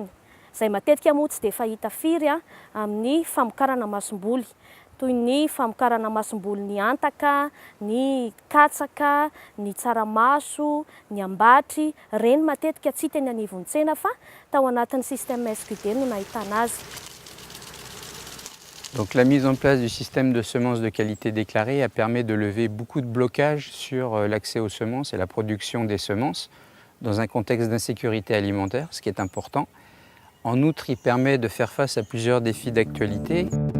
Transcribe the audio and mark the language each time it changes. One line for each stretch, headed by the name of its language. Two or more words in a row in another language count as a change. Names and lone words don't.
Malagasy: Izay matetika moa tsy dia fahita firy amin'ny famokarana masomboly, toy ny famokarana masomboly ny antaka, ny katsaka, ny tsaramaso, ny ambatry, reny matetika tsy teny anivon'ny tsena fa tao anatin'ny système SQD no nahitana azy.
French: Donc la mise en place du système de semences de qualité déclarée a permis de lever beaucoup de blocages sur l'accès aux semences et la production des semences dans un contexte d'insécurité alimentaire, ce qui est important. En outre, il permet de faire face à plusieurs défis d'actualité.